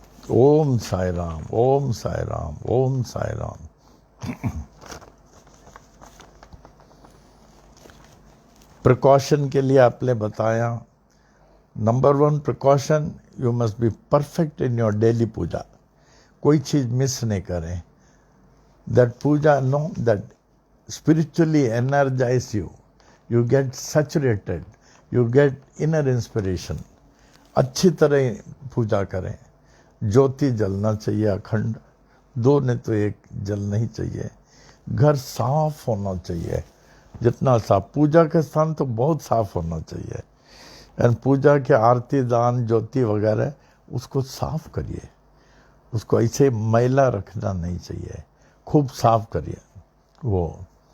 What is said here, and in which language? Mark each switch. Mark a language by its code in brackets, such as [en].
[hi] ओम साई राम, ओम साई राम, ओम Sai Ram. Precaution के लिए आपने बताया, number 1 precaution, [en] You must be perfect in your daily puja. [hi] कोई चीज मिस नहीं करें। [en] That puja, no, that spiritually energize you, you get saturated, you get inner inspiration. [hi] अच्छी तरह पूजा करें। ज्योति जलना चाहिए अखंड, 2 नहीं तो 1 जल नहीं चाहिए। घर साफ होना चाहिए, जितना साफ। पूजा के स्थान तो बहुत साफ होना चाहिए। एंड पूजा के आरती, दान, ज्योति वगैरह उसको साफ करिए, उसको ऐसे मैला रखना नहीं चाहिए, खूब साफ करिए वो।